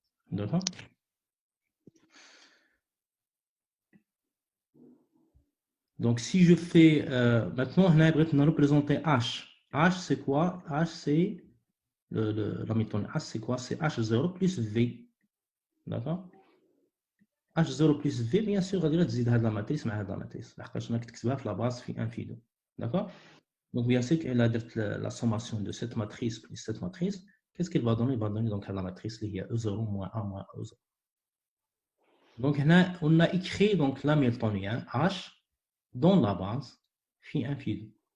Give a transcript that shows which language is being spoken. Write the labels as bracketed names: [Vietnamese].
[French] D'accord? Donc, si je fais maintenant, on a représenter H. H, c'est quoi? H, c'est la méthode H, c'est quoi? C'est H0 plus V. D'accord? H0 plus V, bien sûr, [Arabic] غادي تزيد هاد لا ماتريس مع هاد لا ماتريس لحقاش راك تكتبها في لا باز في 1 في 2. [French] D'accord? Donc, bien sûr, elle a la sommation de cette matrice plus cette matrice. Qu'est-ce qu'elle va donner? Elle va donner donc la matrice liée à E0 moins A moins E0. Donc, on a écrit donc l'hamiltonien H dans la base phi 1 phi 2.